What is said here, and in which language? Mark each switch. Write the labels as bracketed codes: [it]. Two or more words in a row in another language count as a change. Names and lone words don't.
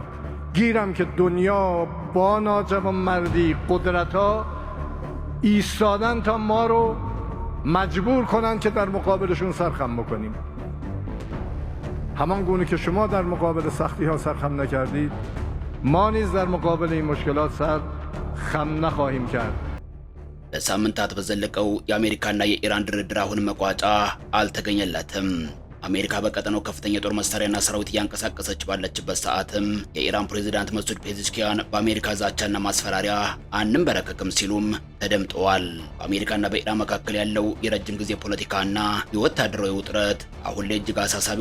[fa] گیرم که دنیا با ناجوانمردی قدرت ها ایستادن تا ما رو مجبور کنن که در مقابلشون سرخم بکنیم. همان گونه که شما در مقابل سختی ها سرخم نکردید، ما نیز در مقابل این مشکلات سرخم نخواهیم کرد. [am] ለሳምንታት በዘለቀው የአሜሪካና የኢራን ድርድር አሁን መቋጫ አልተገኘለትም። አሜሪካ በቀጠናው ከፍተኛ ጦር መሳሪያና ሰራዊት ያንቀሳቀሰች ባለችበት ሰዓትም የኢራን ፕሬዝዳንት መስዑድ ፔዜሽኪያን በአሜሪካ ዛቻና ማስፈራሪያ አንንበረከክም ሲሉም ተደምጠዋል። በአሜሪካና በኢራን መካከል ያለው የረጅም ጊዜ ፖለቲካና የወታደራዊ ውጥረት አሁን ላይ እጅግ አሳሳቢ